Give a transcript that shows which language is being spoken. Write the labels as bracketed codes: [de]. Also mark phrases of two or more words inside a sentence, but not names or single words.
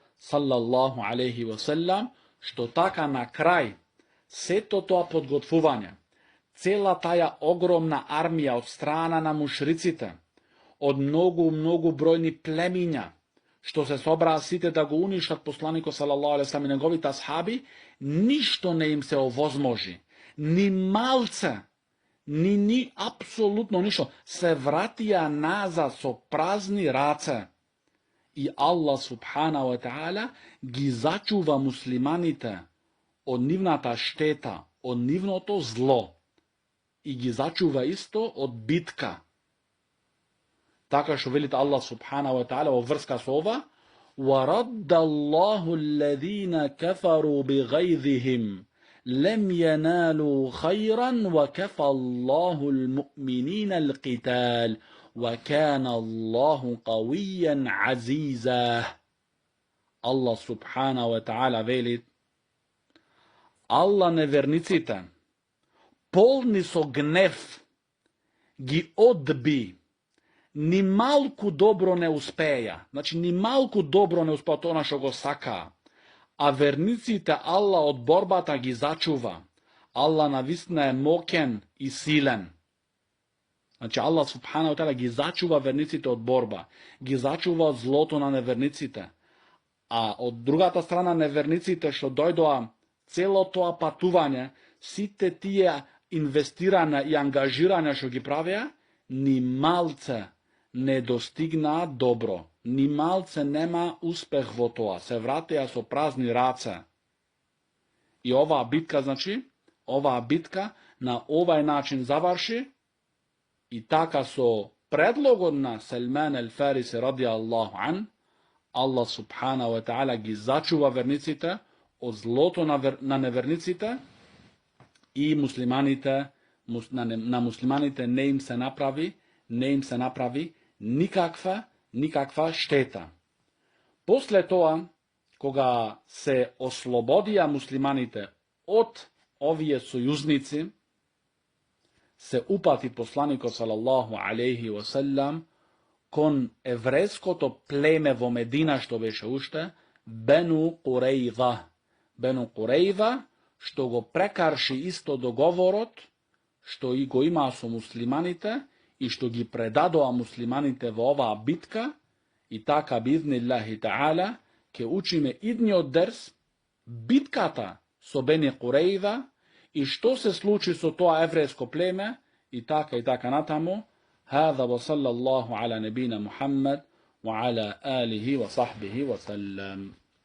[mk] sallallahu alejhi ve sellem, што така на крај све то подготвување, цела таја огромна армија од страна на мушриците, од многу бројни племиња, што се собра сите да го уништат посланику [ar] صلى الله عليه وسلم [mk] и негови асхаби, ништо не им се овозможи, ни малце, ни апсолутно ништо, се вратија назад со празни раце. И Аллах [ar] سبحانه وتعالى [mk] ги зачува муслиманите од нивната штета, од нивното зло. И ги зачува исто од битка. Така што велите Аллах [ar] سبحانه وتعالى [mk] о врска сова, [ar] وَرَدَّ اللَّهُ الَّذِينَ كَفَرُوا بِغَيْظِهِمْ لَمْ يَنَالُوا خَيْرًا وَكَفَى اللَّهُ الْمُؤْمِنِينَ الْقِتَالِ وَكَانَ اللَّهُ قَوِيًّا عَزِيزًا. [mk] Allah [ar] سبحانه وتعالى [mk] велит, Аллах неверниците, полни со гнев, ги одби, ни малку добро не успеја, значи ни малку добро не успеја то нашо го сака, а верниците Аллах од борбата ги зачува, Аллах навистина је моќен и силен. Значи Аллах [ar] سبحانه وتعالى [mk] ги зачува верниците од борба, ги зачува од злото на неверниците, а од другата страна неверниците што дојдоа цело то патување, сите тије инвестирања и ангажирања што ги правија, ни малце не достигна добро, ни малце нема успех во тоа, се вратија со празни раце. И ова битка на овај начин заврши и така со предлогом на Салман ал-Фариси [ar] رضي الله عن, [mk] Allah [ar] سبحانه وتعالى [mk] ги зачува верниците од злото на неверниците и на муслиманите не им се направи никаква штета. После тоа, кога се ослободија муслиманите од овије сојузници, се упати посланико [ar] صلى الله عليه وسلم [mk] кон еврејско то племе во Медина што беше уште, Бену Курејза, што го прекарши исто договорот, што и го има со муслиманите, и што ги предадоа муслиманите во ова битка, и така [ar] بإذن الله تعالى, [mk] ќе учиме идни од дерс, битката со Бени Курејза, и што се случи со то еврејско племе, и така натамо. [ar] هذا وصلى الله على نبينا محمد وعلى آله وصحبه وسلم.